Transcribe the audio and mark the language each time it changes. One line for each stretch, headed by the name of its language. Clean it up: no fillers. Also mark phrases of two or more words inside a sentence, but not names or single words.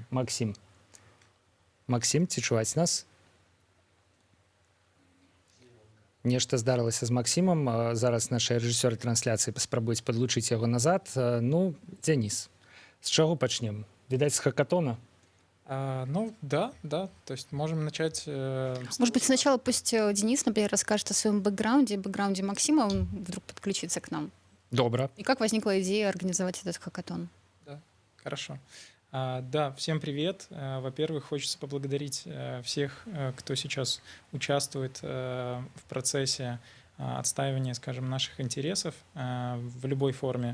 Belarusian: Максім. Максім, ці чуваць нас? Нешта здарылася з Максімам. Зараз нашыя рэжысёры трансляцыі паспрабуюць падлучыць яго назад. Ну, Дзеніс, з чаго пачнем? Відаць, з хакатона? Ну, да.
Russian: То есть можем начать... Может быть, сначала пусть Денис, например, расскажет о своем бэкграунде Максима, он вдруг подключится к нам. Добро. И как возникла идея организовать этот хакатон? Да, хорошо. Да, всем привет. Во-первых, хочется поблагодарить всех, кто сейчас участвует в процессе отстаивания, скажем, наших интересов в любой форме.